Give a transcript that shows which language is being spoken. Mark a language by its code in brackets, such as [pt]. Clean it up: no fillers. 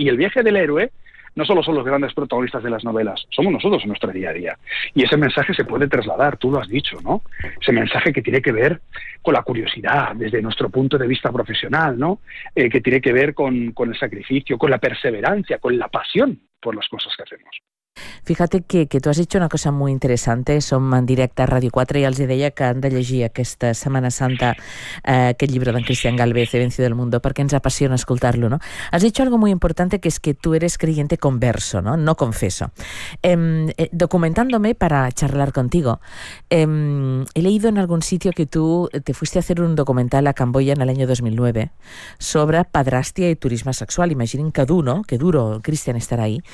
[es] Y el viaje del héroe no solo son los grandes protagonistas de las novelas, somos nosotros en nuestro día a día. Y ese mensaje se puede trasladar, tú lo has dicho, ¿no? Ese mensaje que tiene que ver con la curiosidad desde nuestro punto de vista profesional, ¿no? Que tiene que ver con el sacrificio, con la perseverancia, con la pasión por las cosas que hacemos. [ca] Fíjate que tu has dit una cosa molt interessant, som en directe a Ràdio 4 i els deia que han de llegir aquesta Setmana Santa aquest llibre d'en Cristian Gálvez, He vencido el mundo, perquè ens apassiona escoltar-lo, no? Has dit [es] algo muy importante, [ca] que és que [es] tu eres creyente converso, no? No confeso. Documentándome para charlar contigo, he leído en algún sitio que tú te fuiste a hacer un documental a Camboya en el año 2009 sobre padrastia y turismo sexual. Imaginen [ca] que dur, [es] no? Que duro, Cristian, estar ahí.